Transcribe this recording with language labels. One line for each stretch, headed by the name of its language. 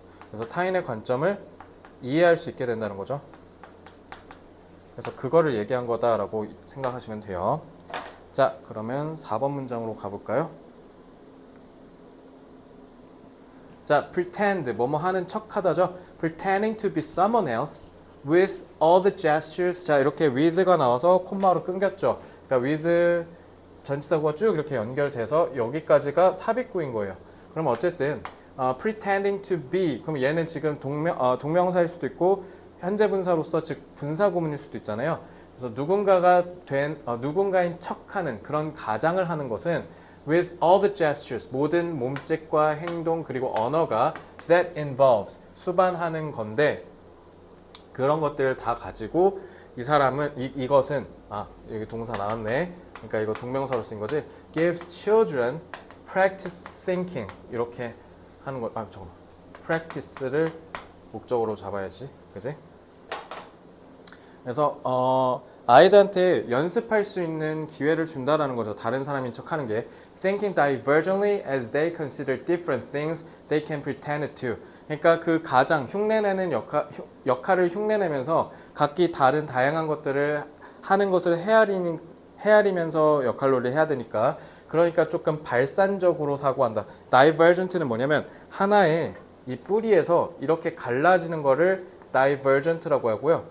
Korean: 그래서 타인의 관점을 이해할 수 있게 된다는 거죠. 그래서 그거를 얘기한 거다라고 생각하시면 돼요. 자, 그러면 4번 문장으로 가볼까요? 자, pretend, 뭐뭐 하는 척 하다죠.
English: pretending to be someone else with all the gestures.
Korean: 자, 이렇게 with가 나와서 콤마로 끊겼죠. 그러니까 with 전치사구가 쭉 이렇게 연결돼서 여기까지가 삽입구인 거예요. 그럼 어쨌든 pretending to be, 그럼 얘는 지금 동명사일 수도 있고 현재 분사로서 즉 분사구문일 수도 있잖아요. 그래서 누군가인 척하는 그런 가장을 하는 것은
English: with all the gestures,
Korean: 모든 몸짓과 행동 그리고 언어가
English: that involves,
Korean: 수반하는 건데 그런 것들을 다 가지고 이 사람은 이것은 여기 동사 나왔네. 그러니까 이거 동명사로 쓴 거지.
English: gives children practice thinking
Korean: 이렇게 하는 거. 잠깐만. practice를 목적으로 잡아야지. 그지? 그래서 아이들한테 연습할 수 있는 기회를 준다라는 거죠. 다른 사람인 척 하는 게.
English: Thinking divergently as they consider different things they can pretend to.
Korean: 그러니까 그 가장 흉내내는 역할을 흉내내면서 각기 다른 다양한 것들을 하는 것을 헤아리면서 역할놀이를 해야 되니까 그러니까 조금 발산적으로 사고한다. divergent는 뭐냐면 하나의 이 뿌리에서 이렇게 갈라지는 거를 divergent라고 하고요.